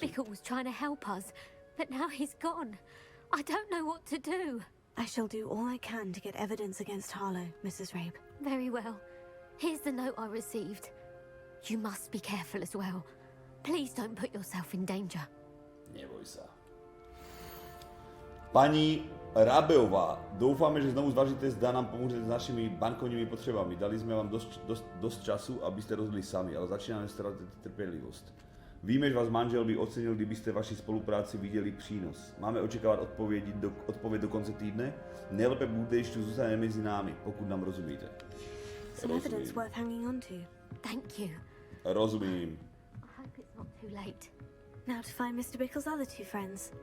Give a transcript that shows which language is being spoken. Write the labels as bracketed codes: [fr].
[en] Bickle was trying to help us, but now he's gone. I don't know what to do. I shall do all I can to get evidence against Harlow, Mrs. Rabe. Very well. Here's the note I received. You must be careful as well. Please don't put yourself in danger. [sk] Neboj sa. [cs] Paní Rabeová, doufáme, že znovu zvažíte, zda nám pomůžete s našimi bankovními potřebami. Dali jsme vám dost času, abyste rozhodli sami, ale začínáme ztrácet trpělivost. Víme, že vás manžel by ocenil, kdybyste vaši spolupráci viděli přínos. Máme očekávat odpověď do konce týdne? Nejlépe bude, když tu zůstane mezi námi, pokud nám rozumíte. [en] Some evidence worth hanging on to. Thank you. [cs] Rozumím. [en] I hope it's not too late. Now to find Mr. Bickle's other two friends.